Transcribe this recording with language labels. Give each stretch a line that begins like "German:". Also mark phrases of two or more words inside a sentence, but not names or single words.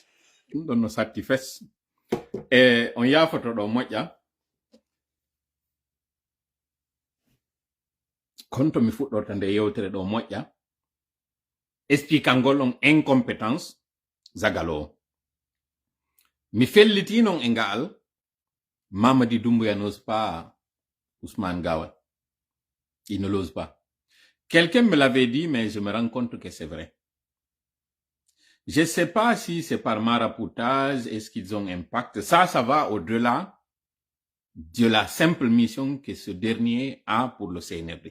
Fula: ɗum ɗon no satti fes on yaafoto ɗo moƴƴa kono to mi fuɗɗorta nde yewtere ɗo moƴƴa expliquangol on incompétence Zagalo o mi felliti non e ngaal Mamadi Doumbouya
French: n'ose pas Ousmane Gawal il ne l'ose pas. Quelqu'un me l'avait dit, mais je me rends compte que c'est vrai. Je ne sais pas si c'est par maraboutage, est-ce qu'ils ont impact. Ça va au-delà de la simple mission que ce dernier a pour le CNRD.